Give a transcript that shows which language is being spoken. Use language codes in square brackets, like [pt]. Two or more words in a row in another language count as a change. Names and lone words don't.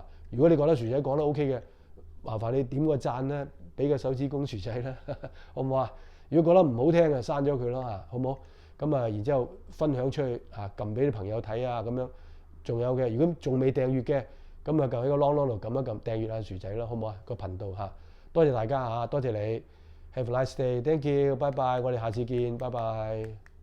[yue] 如果你覺得薯仔講得 OK 嘅，麻煩你點個讚啦，俾個手指公薯仔啦，好唔好啊？如果覺得唔好聽嘅，刪咗佢咯嚇，好唔好？咁然之後分享出去撳俾啲朋友睇啊咁樣。仲有嘅，如果仲未訂閱嘅，咁撳喺個啷啷度撳一撳訂閱下薯仔啦，好唔好啊？個頻道嚇，多謝大家嚇，多謝你 ， [en] Have a nice day，Thank you， [yue] 拜拜，我哋下次見，拜拜。